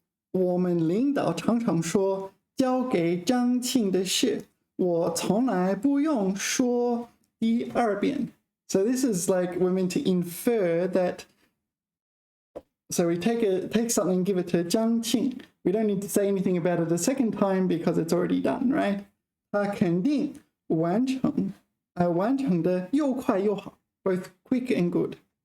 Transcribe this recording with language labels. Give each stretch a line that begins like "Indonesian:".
Chinese: 我们领导常常说，交给张庆的事，我从来不用说第2遍。
English: So this is like we're meant to infer that. So we take something, give it to Zhang Qing. We don't need to say anything about it the second time because it's already done, right?
Chinese: 他肯定完成的又快又好,
English: both quick and good.